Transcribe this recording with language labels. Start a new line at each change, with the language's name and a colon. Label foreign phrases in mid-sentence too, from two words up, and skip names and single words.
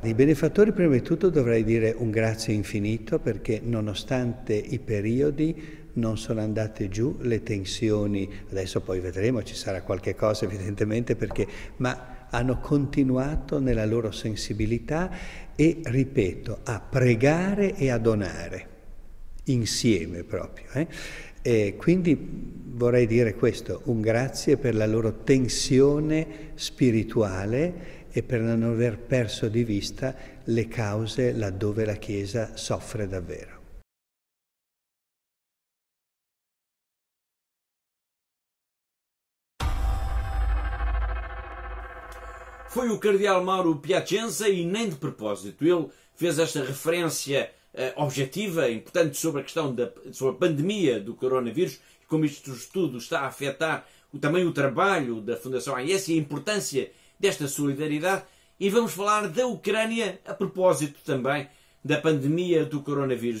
Italian: I benefattori, prima di tutto, dovrei dire un grazie infinito perché nonostante i periodi non sono andate giù le tensioni, adesso poi vedremo, ci sarà qualche cosa evidentemente, ma hanno continuato nella loro sensibilità e, ripeto, a pregare e a donare, insieme proprio. E quindi vorrei dire questo, un grazie per la loro tensione spirituale e per non aver perso di vista le cause laddove la Chiesa soffre davvero.
Portuguese: Foi o cardeal Mauro Piacenza e nem de propósito. Ele fez esta referência objetiva, importante, sobre a questão sobre a pandemia do coronavírus e como isto tudo está a afetar também o trabalho da Fundação AIS e a importância desta solidariedade e vamos falar da Ucrânia a propósito também da pandemia do coronavírus.